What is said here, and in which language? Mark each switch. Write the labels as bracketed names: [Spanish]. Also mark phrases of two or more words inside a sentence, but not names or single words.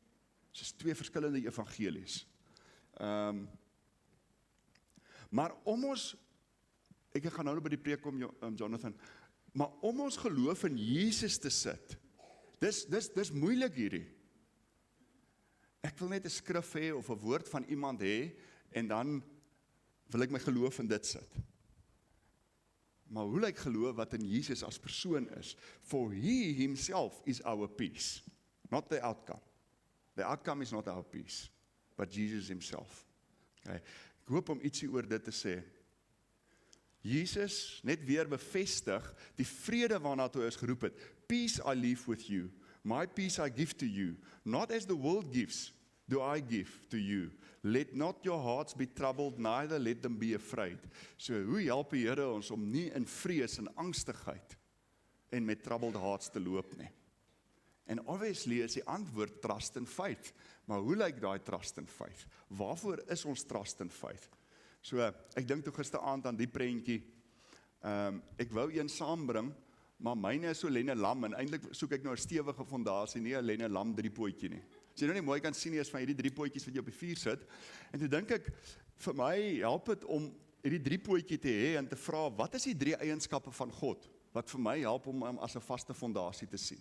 [Afrikaans] So is twee verskillende evangelies. Maar om ons, ek gaan nou by die preek kom, Jonathan, maar om ons geloof in Jesus te sit, dis moeilik hierdie. Ek wil net 'n skrif hê of 'n woord van iemand hê, en dan wil ek my geloof in dit sit. Maar hoe lyk geloof wat in Jesus as persoon is? [English] For he himself is our peace, not the outcome. The outcome is not our peace, but Jesus himself. Okay. [Afrikaans] Ek hoop om ietsie oor dit te sê. Jesus net weer bevestig die vrede waarna toe hy ons geroep het. [English] Peace I leave with you, my peace I give to you, not as the world gives, do I give to you. Let not your hearts be troubled, neither let them be afraid. [Afrikaans] So hoe help die Here ons om nie in vrees en angstigheid en met [English] troubled hearts [Afrikaans] te loop nie? En obviously is die antwoord [English] trust and faith. [Afrikaans] Maar hoe lyk daai [English] trust and faith? [Afrikaans] Waarvoor is ons [English] trust and faith? [Afrikaans] So, ek dink toe gisteraand aan die prentjie, ek wou een saambring, maar myne is so lenne lam, en eintlik soek ek nou 'n stewige fondasie, nie 'n lenne lam driepootjie nie. As jy nou nie mooi kan sien nie, is van hierdie driepootjies wat jy op die vuur sit, en toe dink ek, vir my help dit om hierdie driepootjie te hê, en te vra, wat is die 3 eienskappe van God, wat vir my help om hom as 'n vaste fondasie te sien?